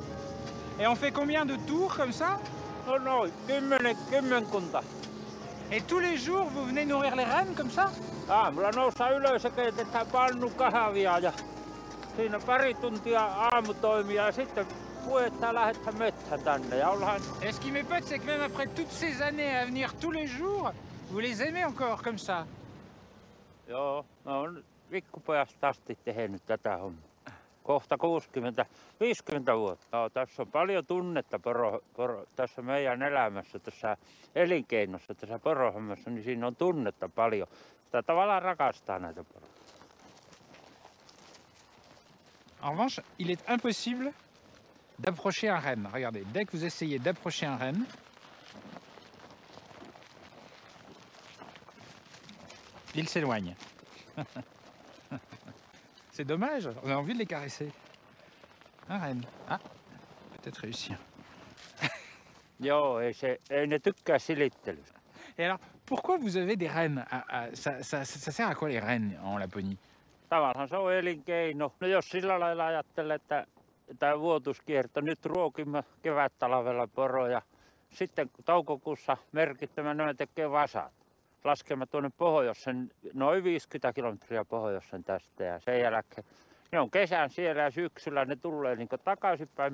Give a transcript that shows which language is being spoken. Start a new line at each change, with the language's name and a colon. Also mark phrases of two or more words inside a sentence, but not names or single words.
French: Et on fait combien de tours comme ça?
Finnish: No noin, kymmenkunta.
French: Et tous les jours vous venez nourrir les rennes comme ça?
Finnish: Aamulla noustaan ylös ja keitetään pannu kahvia ja siinä pari tuntia aamutoimia ja sitten puetaan lähdetään metsään tänne ja ollaan...
French: Et ce qui m'épate, c'est que même après toutes ces années à venir tous les jours, vous les aimez encore comme ça?
Finnish: Joo, mä oon pikkupojasta asti tehnyt tätä hommaa. Kohta 50 vuotta. Joo, tässä on paljon tunnetta tässä meidän elämässä, tässä elinkeinossa, tässä porohommassa, niin siinä on tunnetta paljon. Sitä tavallaan rakastaa näitä poroja.
French: En revanche, il est impossible d'approcher un renne. Regardez, dès que vous essayez d'approcher un renne, Ils s'éloignent. C'est dommage, on a envie de les caresser. Un renne. Ah, peut-être réussir.
Finnish: Joo, ei ne tykkää silittelystä.
French: Et alors, pourquoi vous avez des rennes? Ça sert à quoi les rennes en Laponie?
Finnish: Tavallaan se on elinkeino. No jos sillä lailla ajattelee, että tämä vuotuskierto, nyt ruokimme kevättalvella poroja. Sitten toukokuussa merkittävänä tekee vasat. Laskemme tuonne pohjoisen, noin 50 kilometriä pohjoisen tästä ja sen jälkeen ne on kesän siellä ja syksyllä ne tulee niin takaisinpäin.